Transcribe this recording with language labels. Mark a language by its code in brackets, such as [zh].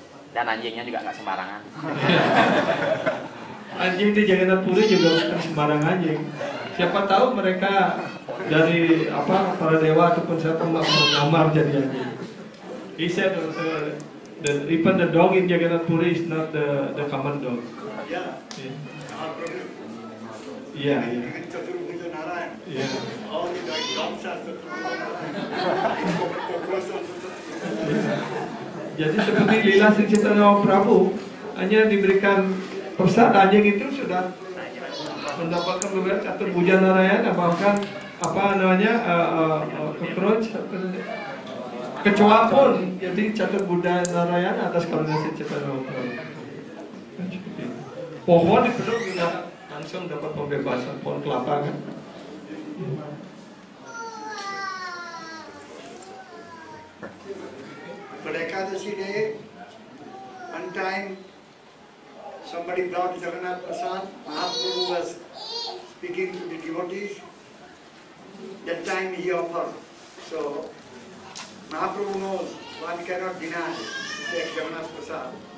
[id] Dan anjingnya juga nggak sembarangan. Anjing di Jagannath Puri juga bukan sembarang anjing. Siapa tahu mereka dari apa para dewa ataupun siapa melamar jadi anjing. [en] He said also that even the dog in Jagannath Puri is not the common dog. Yeah. Our problem. Yeah. Even Chaturabhuja Narayan. Yeah. All the dogs are Chaturabhuja Narayan. Cockroach also Chaturabhuja Narayan. [id] Jadi seperti lila Sri Chaitanya Prabhu hanya diberikan persat anjing itu sudah mendapatkan beberapa Chaturabhuja Narayana, bahkan apa namanya cockroach kecoa pun jadi Chaturabhuja Narayana atas karunia Sri Chaitanya Prabhu. Pohon dipeluk juga langsung dapat pembebasan, pohon kelapa kan. [en] But Ekadasi day, one time somebody brought Jagannath Prasad, Mahaprabhu was speaking to the devotees. That time he offered. So Mahaprabhu knows one cannot deny to take Jagannath Prasad.